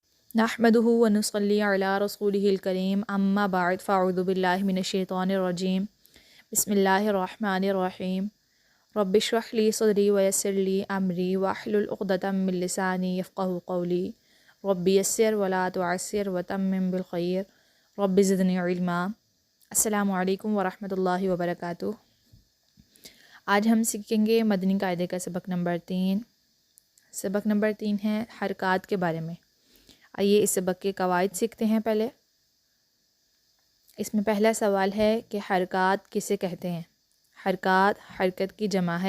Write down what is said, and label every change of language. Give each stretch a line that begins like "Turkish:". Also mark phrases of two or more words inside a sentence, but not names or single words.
Arabic: نحمده ونصلي على رسوله الكريم أما بعد فأعوذ بالله من الشيطان الرجيم بسم الله الرحمن الرحيم رب اشرح لي صدري ويسر لي أمري واحلل عقدة من لساني يفقهوا قولي رب يسر ولا تعسر وتمم بالخير رب زدني علما. السلام عليكم ورحمة الله وبركاته.
Hindi: आज हम सीखेंगे मदनी कायदे का सबक नंबर 3। सबक नंबर 3 है हरकात के बारे में। आइए इस सबक के कवायद सीखते हैं। पहले इसमें पहला सवाल है कि हरकात किसे कहते हैं। हरकात हरकत की जमा है।